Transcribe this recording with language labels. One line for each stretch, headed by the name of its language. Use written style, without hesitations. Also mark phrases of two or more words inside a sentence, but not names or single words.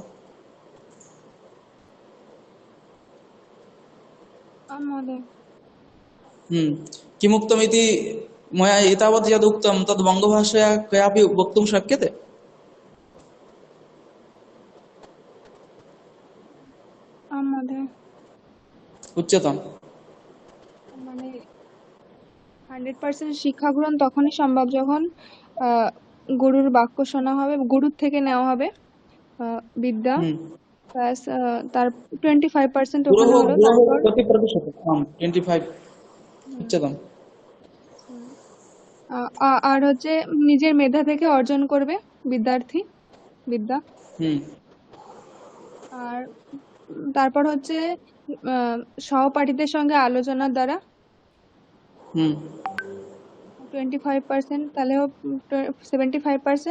Sanskrit: आम् महोदय। किमुक्तमिति मया एतावत् यदुक्तं तद् वङ्गभाषया कयापि वक्तुं शक्यते? आम् महोदय। उच्यताम्।
Bangla: মানে 100% শিক্ষা গ্রহণ তখনই সম্ভব যখন গুরুর বাক্য শোনা হবে, গুরুর থেকে নেওয়া হবে বিদ্যা, প্লাস তার 25% ওখানে হলো, তারপর
Sanskrit: कति प्रतिशतं? 25। উচ্যতাম।
Bangla: আর হচ্ছে নিজের মেধা থেকে অর্জন করবে বিদ্যার্থী বিদ্যা। আর তারপর হচ্ছে সহপাঠীদের সঙ্গে আলোচনার দ্বারা 25%, তাহলে 75%।